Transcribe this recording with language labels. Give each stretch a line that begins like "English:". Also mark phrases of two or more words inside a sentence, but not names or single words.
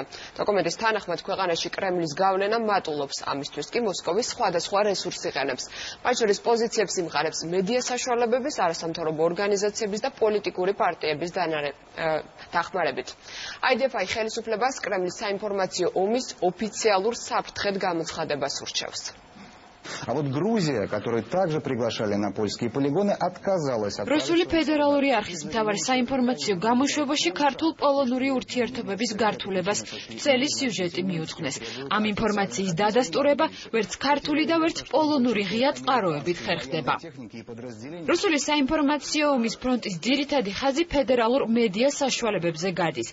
Georgian: დოკუმენტის თანახმად ქვეყანაში კრემლის გავლენა მატულობს, ამისთვის კი მოსკოვის სხვადასხვა რესურსი იყენებს. მათ შორის პოზიციებს იმყარებს მედია საშუალებების, არასამთავრობო ორგანიზაციების და პოლიტიკური პარტიების დახმარებით. IDFI ხელისუფლებას კრემლის საინფორმაციო ომის ოფიციალურ საფრთხედ გამოცხადებას ურჩევს.
Russian: А вот Грузия, которую также приглашали на польские полигоны, отказалась от...
Georgian: Русული ფედერალური არხის მთავარი საინფორმაციო გამოშვებაში ქართულ პოლონური ურთიერთობების გართულებას წელი სიუჟეტი მიუძღვნეს. ამ ინფორმაციის დადასტურება ვერც ქართული და ვერც პოლონური ღია წყაროებით ხერხდება. რუსული საინფორმაციო ომის ფრონტის ძირითადი ხაზი ფედერალურ მედია საშუალებებზე გადის.